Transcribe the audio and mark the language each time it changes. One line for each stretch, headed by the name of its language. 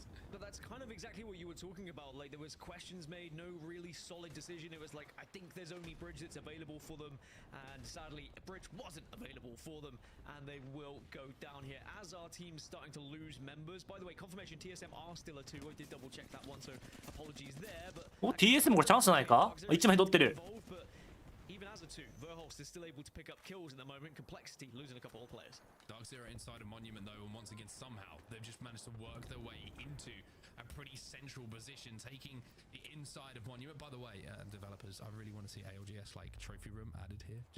English: But that's kind of exactly what you were talking about. Like, there was questions made, no really solid decision. It was like, I think there's only bridge that's available for them, and sadly, bridge wasn't available for them, and they will go down here as our team's starting to lose members. By the way, confirmation TSM are still a 2. I did double check that one, so apologies there. But
Japanese: TSM これチャンスないか？1枚取ってる。
English: Even as a 2, Verholst is still able to pick up kills in the moment. Complexity losing a couple of players. Dark Zero inside of Monument though, and once again somehow they've just managed to work their way into a pretty central position, taking the inside of Monument. By the way, developers, I really want to see ALGS like trophy room added here.